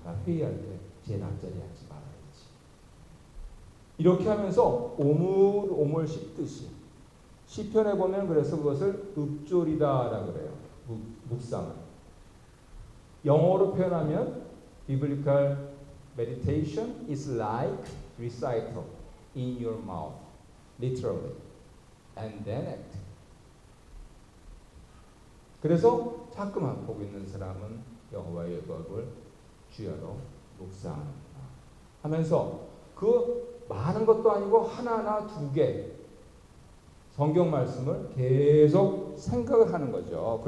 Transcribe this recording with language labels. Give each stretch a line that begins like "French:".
Korean: 나 회의할 때 제 앞자리에 앉지 말아야지. 이렇게 하면서 오물 씹듯이 시편에 보면 그래서 그것을 읊조리다라고 그래요. 묵상을. 영어로 표현하면 비블리컬
English: Meditation is like recital in your mouth, literally, and then act.
Korean: 그래서 자꾸만 보고 있는 사람은 여호와의 법을 주야로 묵상하는다 하면서 그 많은 것도 아니고 하나나 두 개 성경 말씀을 계속 생각을 하는 거죠.